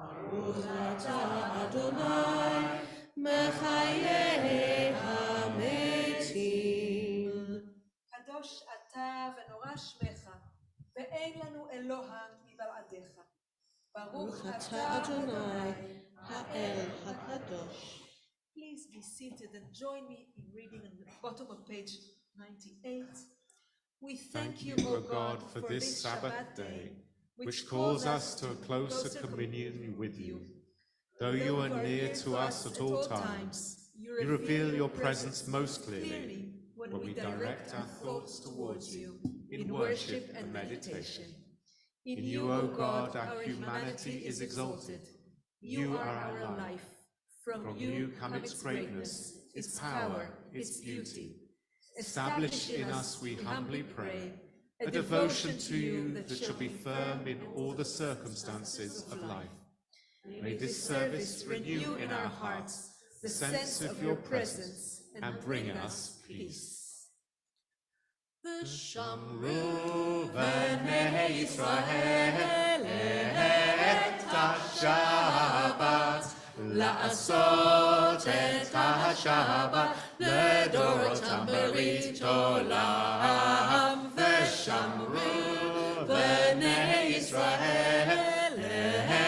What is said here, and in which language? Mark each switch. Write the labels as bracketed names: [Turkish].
[Hebrew] ברוך אתה אדוני, מחיי המתים. קדוש אתה ונורא שמך, ואין לנו אלוה מבלעדיך. ברוך אתה אדוני, האל הקדוש. [English] Please be seated and join me in reading at the bottom of page 98. We thank you, O God, for this Shabbat day, which calls us to a closer communion with you. Though you are near to us at all times, you reveal your presence most clearly when we direct our thoughts towards you in worship and meditation. In you, O God, our humanity is exalted. You are our life. From you come its greatness, its power, its beauty. Establish in us, we humbly pray, a devotion to you that shall be firm in all the circumstances of life. May this service renew in our hearts the sense of your presence and bring us peace. [Hebrew] ושמרו בני ישראל את השבת, לעשות את השבת לדורותם ברית עולם. ושמרו בני ישראל